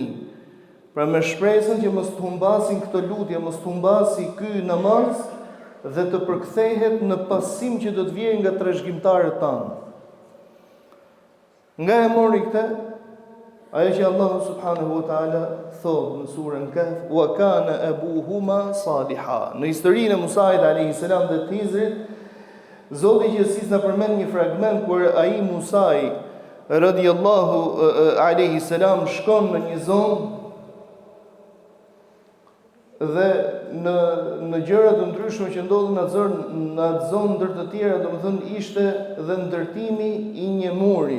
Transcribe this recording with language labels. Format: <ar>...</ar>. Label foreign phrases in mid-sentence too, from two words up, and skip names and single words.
<sq>Pra me shpresën që mos të humbasin këtë lutje, mos të humbasi ky namaz dhe të përkthehet në pasim që do të vijë nga trashëgimtarët tanë. Nga e mori këtë, ajo që Allahu</sq> <ar>سبحانه وتعالى</ar> <sq>thotë në surën Kahf,</sq> <ar>وكان أبوهما صالحا.</ar> <sq>Në historinë e Musait</sq> <ar>عليه السلام</ar> <sq>dhe të Hizrit, Zoti Gjithësisë na përmend një fragment kur ai Musai</sq> <ar>رضي الله عليه السلام</ar> <sq>shkon në një zonë dhe në gjëra të ndryshme që ndodhin në atë zonë ndër të tjera, domethënë ishte dhe ndërtimi i një muri.</sq>